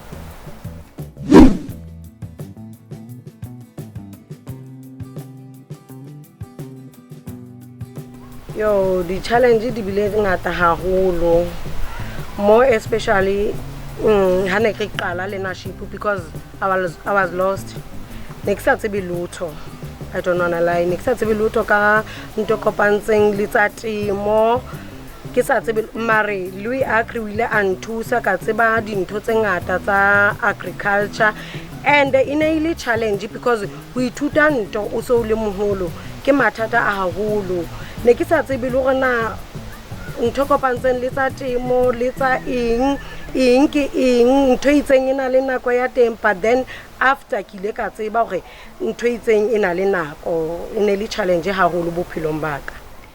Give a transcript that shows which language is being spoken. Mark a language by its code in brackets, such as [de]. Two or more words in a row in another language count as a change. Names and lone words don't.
[st] Yo, di challenge di bile ngata haholo, [en] more especially [st] ha ne ke qala [en] leadership, because I was lost. [st] Ne ke sa tsebe lutho, [en] I don't wanna lie, [st] ne ke sa tsebe lutho ka nto kopantseng le tsa temo, ke sa tsebe mare Louis Acre o ile a nthusa ka tseba dintho tse ngata tsa agriculture, [en] and in a challenge because [st] ho ithuta nto o so le moholo ke mathata a haholo. Ne ke sa tsebe le hore na ntho kopantseng le tsa temo le tsa eng ke eng, ntho itseng ena le nako ya teng, [en] but then after [st] ke ile ka tseba hore ntho itseng ena le nako. E ne le challenge haholo bophelong baka.